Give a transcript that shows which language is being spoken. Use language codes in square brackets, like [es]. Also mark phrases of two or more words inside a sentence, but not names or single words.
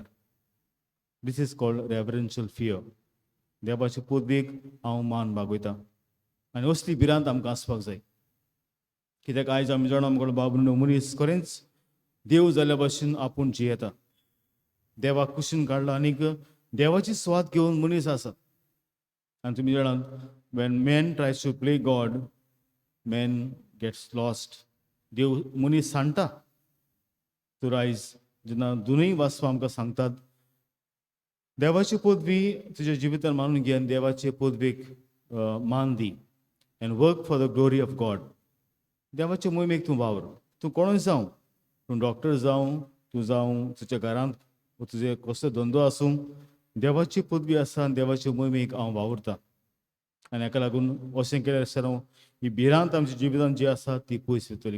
[en] This is called reverential fear. [kok] देवाचे पदवेक हांव मान बागयता. आनी असली भिरांत आमकां आसपाक जाय. कित्याक आयज आमी जाणा आमकां बाबून मनीस खरेंच देव जाल्ल्या भाशेन आपूण जियेता. देवाक कुशीन काडला आनीक देवाची स्वाद घेवन मनीस आसा. आनी तुमी जाणात, [en] When man tries to play God, man gets lost. [kok] देव मनीस सांडटा. तर आयज जेन्ना दोनूय वाचपां आमकां सांगतात, देवाची पदवी तुज्या जिवितान मानून घे आनी देवाचे पदवेक मान दी [en] and work for the glory of God. [kok] देवाचे मोहिमेक तूं वावर. तूं कोणूय जावं, तूं डॉक्टर जावं, तूं जावं तुज्या घरांत तुजे कसलो धंदो आसूं, देवाची पदवी आसा आनी देवाचे मोहिमेक हांव वावुरतां. आनी हाका लागून अशें केल्यार सर ही भिरांत आमच्या जिवितान जी आसा ती पयस वतली.